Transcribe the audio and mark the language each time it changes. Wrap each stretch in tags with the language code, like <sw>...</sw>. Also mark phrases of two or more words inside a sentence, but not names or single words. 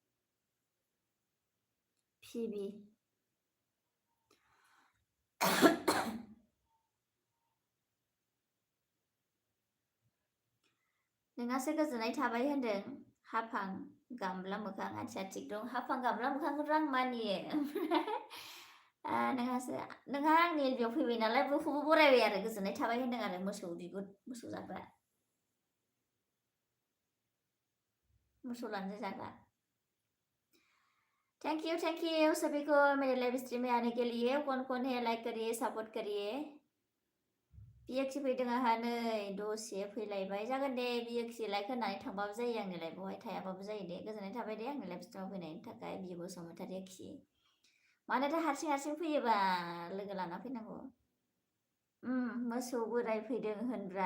<brx>पिबि नोंहासो गोजोननाय थाबाय होनदों हाफां गामला मोखां आच्छा थिग दं हाफां गामला मोखांखौथ' आं मानियो नोंहा आंनि एलबियाव फैबाय नालाय बयखौबो बरायबाय आरो गोजोननाय थाबाय होनदों आरो मोसौ बिगुर मोसौ जाग्रा मोसौ लानजाय जाग्रा</brx> <hi>थैंक यू सभी को मेरे लाइव स्ट्रीम में आने के लिए कौन है लाइक करिए सपोर्ट करिए</hi> <brx>बिएक्सि फैदों आंहा नै दसे फैलायबाय जागोन दे बिएक्सि लाइक होनानै थांबाबो जायो आंनि लाइभआवहाय थायाबाबो जायो दे गोजोननाय थाबाय दे आंनि लाइभ स्ट्रीमाव फैनायनि थाखाय बि बसुमतारी खि मानोथो हारसिं फैयोबा लोगो लाना फैनांगौ। मोसौ बोराय फैदों होनब्रा।</brx>